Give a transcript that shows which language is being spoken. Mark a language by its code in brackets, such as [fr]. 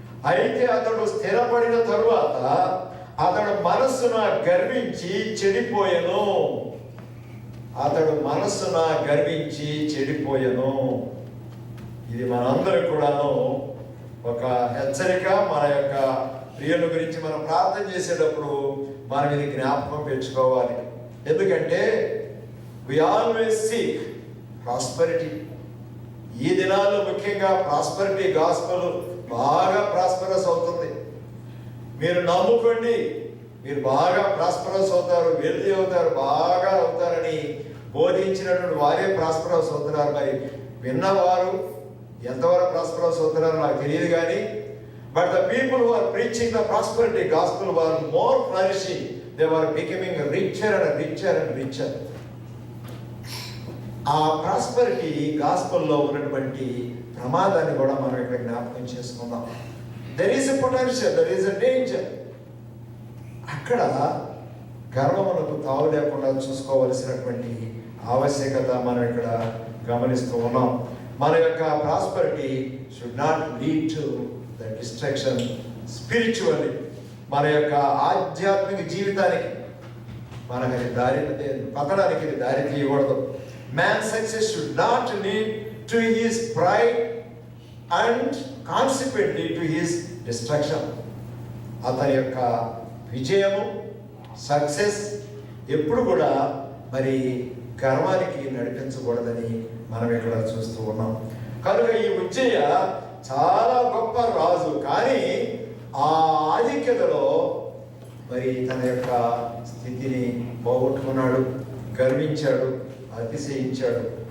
[te] అయితే అతడు స్థిరపడిన తరువాత అతడు మనస్సున గర్వించి చెడిపోయెను. అతడు మనస్సున గర్వించి చెడిపోయెను. ఇది మనందరికి కూడాను ఒక హెచ్చరిక. మన యొక్క ప్రియుల గురించి మనం ప్రార్థన చేసేటప్పుడు మనం ఇది జ్ఞాపకం పెంచుకోవాలి. ఎందుకంటే [en] we always seek prosperity. [te] ఈ దినాల్లో ముఖ్యంగా ప్రాస్పరిటీ గాస్పెల్ బాగా ప్రాస్పరస్ అవుతుంది. మీరు నమ్ముకోండి, మీరు బాగా ప్రాస్పరస్ అవుతారు, వెల్తీ అవుతారు, బాగా అవుతారని బోధించినటువంటి వారే ప్రాస్పరస్ అవుతున్నారు. మరి విన్నవారు ఎంతవరకు ప్రాస్పరస్ అవుతున్నారో నాకు తెలియదు కానీ, [en] But the people who are preaching the prosperity gospel were more flourishing. They were becoming richer and richer and richer. [te] ఆ ప్రాస్పరిటీ గాస్పెల్లో ఉన్నటువంటి ప్రమాదాన్ని కూడా మనం ఇక్కడ జ్ఞాపకం చేసుకుందాం. [en] There is a potential, there is a danger. [te] అక్కడ గర్వములకు తావు లేకుండా చూసుకోవలసినటువంటి ఆవశ్యకత మనం ఇక్కడ గమనిస్తూ ఉన్నాం. మన యొక్క [en] Prosperity should not lead to the destruction spiritually. [te] మన యొక్క ఆధ్యాత్మిక జీవితానికి మనకి పతనానికి దారి తీయకూడదు. [en] Man's success should not lead to his pride and consequently to his destruction. [te] అతని యొక్క విజయము, సక్సెస్ ఎప్పుడు కూడా మరి గర్వానికి నడిపించకూడదని మనం ఇక్కడ చూస్తూ ఉన్నాం. కనుక ఈ ఉజ్జయ చాలా గొప్ప రాజు, కానీ ఆ ఆధిక్యతలో మరి తన యొక్క స్థితిని పోగొట్టుకున్నాడు, గర్వించాడు, అతిశయించాడు.